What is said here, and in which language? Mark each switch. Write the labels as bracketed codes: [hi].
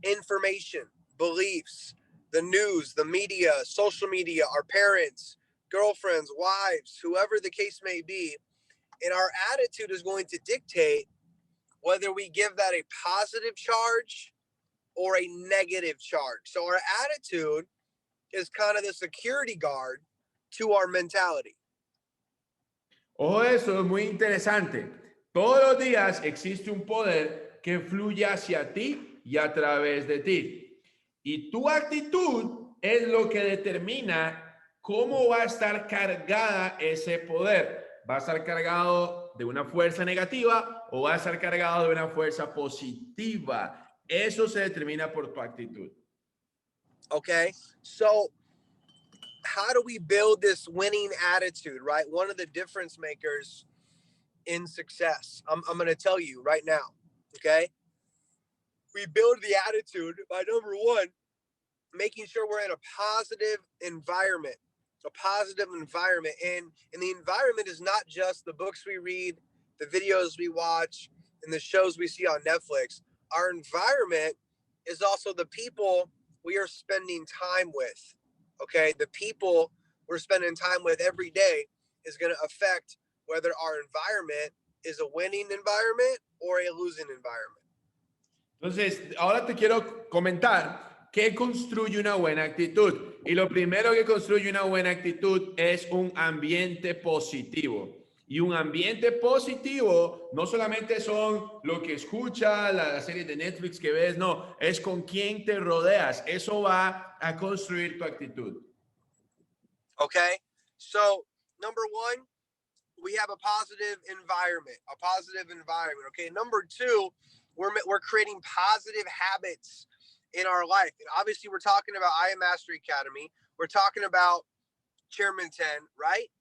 [en] Information, beliefs, the news, the media, social media, our parents, girlfriends, wives, whoever the case may be. And our attitude is going to dictate whether we give that a positive charge or a negative charge. So our attitude is kind of the security guard to our mentality. [es] Ojo, eso es muy interesante. Todos los días existe un poder que fluye hacia ti y a través de ti. Y tu actitud es lo que determina cómo va a estar cargada ese poder. ¿Va a estar cargado de una fuerza negativa o va a estar cargado de una fuerza positiva? Eso se determina por tu actitud. [en] Okay, so how do we build this winning attitude, right? One of the difference makers in success, I'm going to tell you right now, okay? We build the attitude by, number one, making sure we're in a positive environment. a positive environment. And the environment is not just the books we read, the videos we watch, and the shows we see on Netflix. Our environment is also the people we are spending time with. Okay, the people we're spending time with every day is going to affect whether our environment is a winning environment or a losing environment. [es] Entonces, ahora te quiero comentar qué construye una buena actitud. Y lo primero que construye una buena actitud es un ambiente positivo. Y un ambiente positivo no solamente son lo que escuchas, la serie de Netflix que ves, no, es con quién te rodeas. Eso va a construir tu actitud. [en] Okay, so number one, we have a positive environment, Okay, number two, we're creating positive habits in our life. And obviously we're talking about I Am Mastery Academy. We're talking about Chairman 10, right?